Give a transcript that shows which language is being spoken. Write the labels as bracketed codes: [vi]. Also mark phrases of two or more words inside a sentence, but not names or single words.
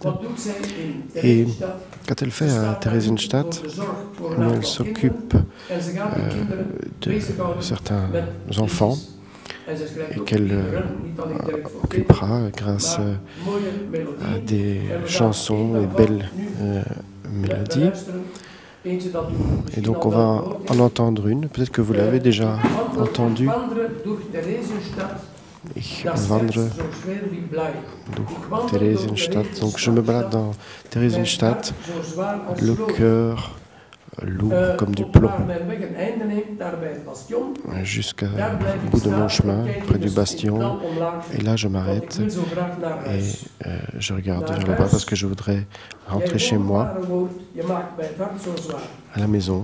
[fr] Et quand elle fait à Theresienstadt, elle s'occupe de certains enfants et qu'elle occupera grâce à des chansons et belles mélodies. Et donc on va en entendre une, peut-être que vous l'avez déjà entendue. [de] Ich wandere durch Theresienstadt. [fr] Donc je me balade dans Theresienstadt, le cœur lourd comme du plomb, jusqu'au bout de mon chemin, près du bastion. Et là, je m'arrête et je regarde vers là-bas parce que je voudrais rentrer chez moi, à la maison.